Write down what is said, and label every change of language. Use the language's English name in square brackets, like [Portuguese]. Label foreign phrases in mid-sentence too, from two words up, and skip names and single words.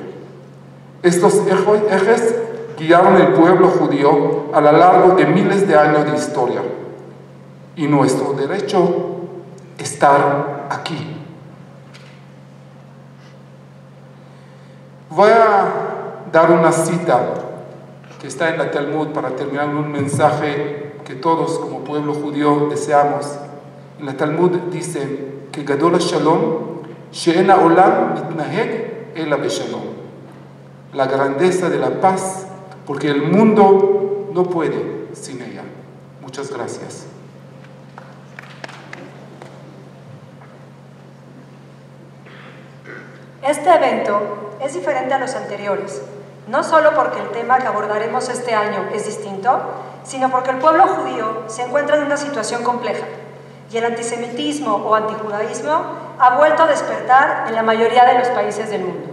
[Spanish] Estos ejes guiaron el pueblo judío a lo largo de miles de años de historia y nuestro derecho estar aquí. Voy a dar una cita que está en la Talmud para terminar un mensaje que todos como pueblo judío deseamos. En la Talmud dice que [Hebrew] גדול השלום שאין העולם מתנהג אלא בשלום. [Spanish] La grandeza de la paz, porque el mundo no puede sin ella. Muchas gracias. Este evento es diferente a los anteriores, no solo porque el tema que abordaremos este año es distinto, sino porque el pueblo judío se encuentra en una situación compleja y el antisemitismo o antijudaísmo ha vuelto a despertar en la mayoría de los países del mundo.